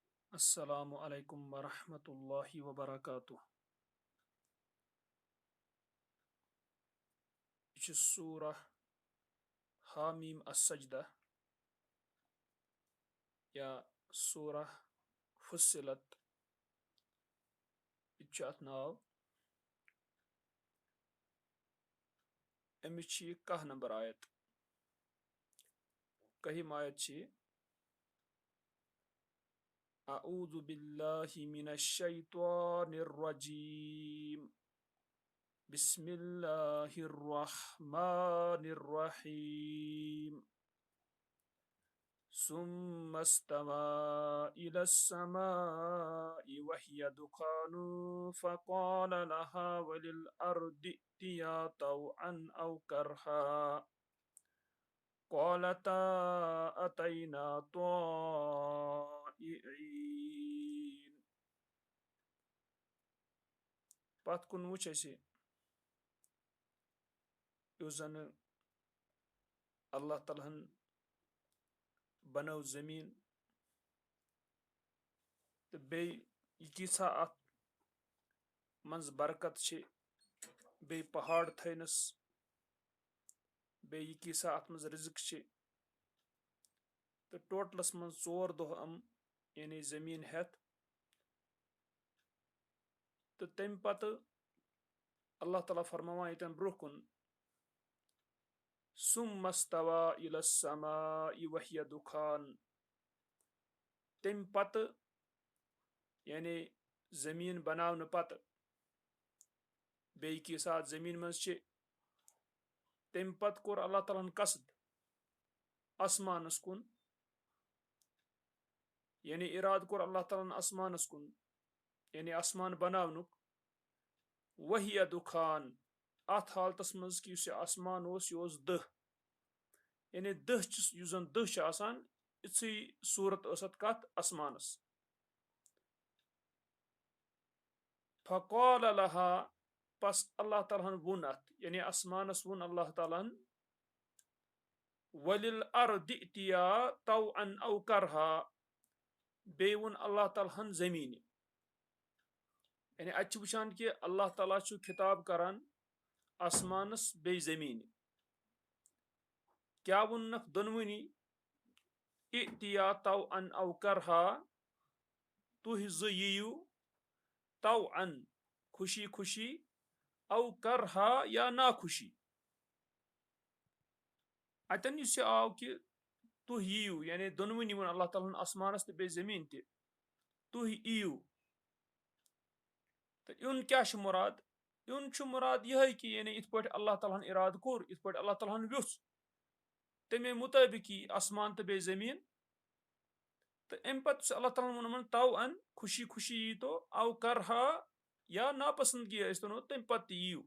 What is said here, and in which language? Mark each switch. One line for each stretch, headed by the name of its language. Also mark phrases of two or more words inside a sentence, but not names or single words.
Arabic: السلام عليكم ورحمة الله وبركاته.
Kashmiri: Yeh chh Surah Hamim As-Sajdah ya Surah Fussilat. Yeh chh ath naw. Amis chh kah number ayat. Kahim ayat chh
Arabic: أعوذ بالله من الشيطان الرجيم. بسم الله الرحمن الرحيم. ثم استوى إلى السماء وهي دخان فقال لها وللأرض ائتيا طوعا أو كرها قالتا أتينا طائعين.
Kashmiri: پتھ کُن وٕچھ اَسہِ یُس زن اللہ تعالیٰ ہن بنٲو زٔمیٖن تہٕ بیٚیہِ یہِ کیٖژاہ اَتھ منٛز برکت چھِ بیٚیہِ پہاڑ تھٲینَس بیٚیہِ یہِ کیٖژاہ اَتھ منٛز رِزق چھِ تہٕ ٹوٹلس منٛز 4 دۄہ یعنی زٔمیٖن ہٮ۪تھ تہٕ تمہِ پتہٕ اللہ تعالیٰ فرماوان ییٚتٮ۪ن برونٛہہ کُن
Arabic: ثم استوى إلى السماء وهي دخان.
Kashmiri: تمہِ پتہٕ یعنی زٔمیٖن بناونہٕ پتہٕ بیٚیہِ کیٛاہ اَتھ زٔمیٖن منٛز چھِ تمہِ پتہٕ کوٚر اللہ تعالیٰ ہن قصد آسمانس کُن یعنی ارادٕ کوٚر اللہ تعالیٰ ہن آسمانس کُن یعنی آسمان بناونُک
Arabic: وہی دُخان
Kashmiri: اتھ حالتس منٛز کہِ یُس یہِ آسمان اوس یہِ اوس دٔہ یعنی دٔہ چھُ یُس زن دٔہ چھُ آسان یِژھٕے صوٗرت ٲس اتھ کتھ آسمانس.
Arabic: فقال لها
Kashmiri: پس اللہ تعالیٰ ہن ووٚن اتھ یعنی آسمانس ووٚن اللہ تعالیٰ ہن
Arabic: وللأرض ائتيا طوعا أو كرها.
Kashmiri: بیٚیہِ ووٚن اللہ تعالیٰ ہن زٔمیٖنہِ یعنی اتہِ چھِ وٕچھان کہِ اللہ تعالیٰ چھُ خطاب کران آسمانس بیٚیہِ زٔمیٖنہِ کیٛاہ ووٚننکھ دۄنوٕنی
Arabic: ائتيا طوعا أو كرها.
Kashmiri: تُہۍ زٕ یِیِو طوعا خوشی خوشی
Arabic: أو كرها
Kashmiri: یا ناخوشی. اتٮ۪ن یُس یہِ آو کہِ تُہۍ یِیِو یعنی دۄنوٕنی ووٚن اللہ تعالیٰ ہن آسمانس تہٕ بیٚیہِ زٔمیٖن تہِ تُہۍ یِیِو تہٕ یُن کیٛاہ چھُ مُراد یُن چھُ مُراد یِہے کہِ یعنی یِتھ پٲٹھۍ اللہ تعالیٰ ہن ارادٕ کوٚر یِتھ پٲٹھۍ اللہ تعالیٰ ہن ویوٚژھ تمے مُطٲبق یی آسمان تہٕ بیٚیہِ زٔمیٖن تہٕ امہِ پتہٕ چھُ اللہ تعالیٰ ہن ووٚنمُت طوعا خوشی خوشی ییٖتو
Arabic: أو كرها
Kashmiri: یا ناپسندگی ٲسۍتن تمہِ پتہٕ تہِ یِیِو.